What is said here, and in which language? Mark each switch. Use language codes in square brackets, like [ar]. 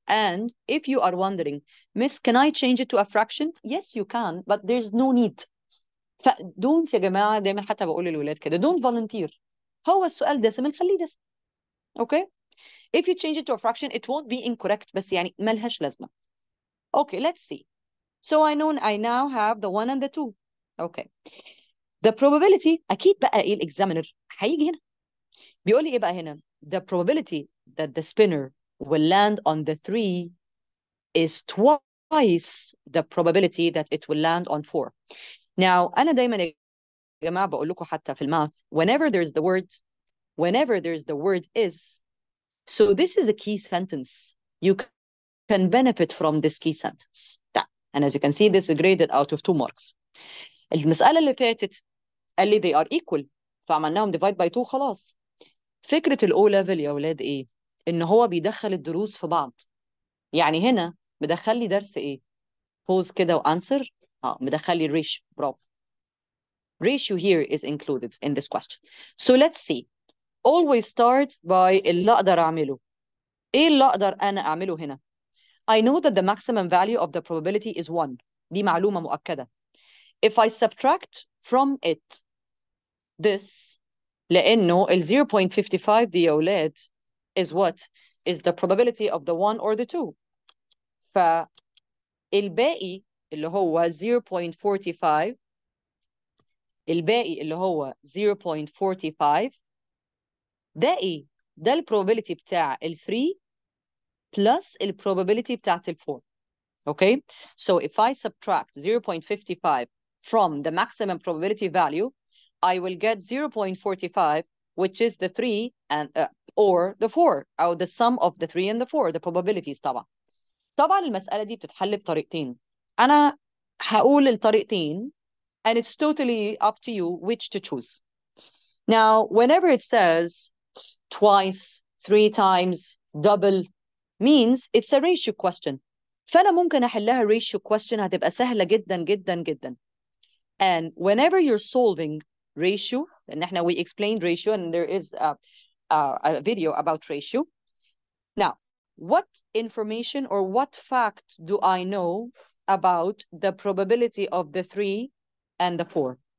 [en] And if you are wondering, Miss, can I change it to a fraction? Yes, you can, but there's no need. [ar] Don't يا جماعة، دايما حتى بقول للولاد كده, [en] don't volunteer. [ar] هو السؤال دسم نخليه دسم. Okay? [en] If you change it to a fraction, it won't be incorrect, [ar] بس يعني ملهاش لازمة. [en] Okay, let's see. So I now have the 1 and the 2. Okay. [ar] The probability, أكيد بقى إيه الإكزامينر هيجي هنا. بيقول لي إيه بقى هنا؟ [en] The probability that the spinner will land on the 3 is twice the probability that it will land on 4. Now, [ar] أنا دايما يا جماعة بقول لكم حتى في الماث, [en] whenever there's the word is, so this is a key sentence. You can benefit from this key sentence. And as you can see, this is graded out of 2 marks. [ar] المسألة اللي فاتت قال لي [en] they are equal, [ar] فعملناهم divide by 2 خلاص. فكرة الأو ليفل يا ولاد إيه؟ إن هو بيدخل الدروس في بعض. يعني هنا مدخل لي درس إيه؟ pause كده وأنسر. مدخل لي ratio. برافو. [en] Ratio here is included in this question. So let's see. Always start by اللي أقدر أعمله. [ar] إيه اللي أقدر أنا أعمله هنا؟ [en] I know that the maximum value of the probability is 1. [ar] دي معلومة مؤكدة. [en] If I subtract from it this, [ar] لأنه ال 0.55 دي يا ولاد [en] is what? Is the probability of the 1 or the 2. [ar] فالباقي اللي هو 0.45 الباقي اللي هو 0.45 ده إيه؟ ده ال probability بتاع ال 3 plus ال probability بتاعت ال 4. [en] Okay? So if I subtract 0.55 from the maximum probability value, I will get 0.45, which is the 3 and or the 4 أو the sum of the 3 and the 4 the probabilities [ar] طبعا المسألة دي بتتحل بطريقتين. أنا هقول الطريقتين [en] and it's totally up to you which to choose. Now, whenever it says twice, 3 times, double, means it's a ratio question. [ar] فأنا ممكن أحلها ratio question هتبقى سهلة جدا جدا جدا. [en] And whenever you're solving ratio, and احنا we explained ratio and there is a video about ratio. Now, what information or what fact do I know about the probability of the 3 and the 4?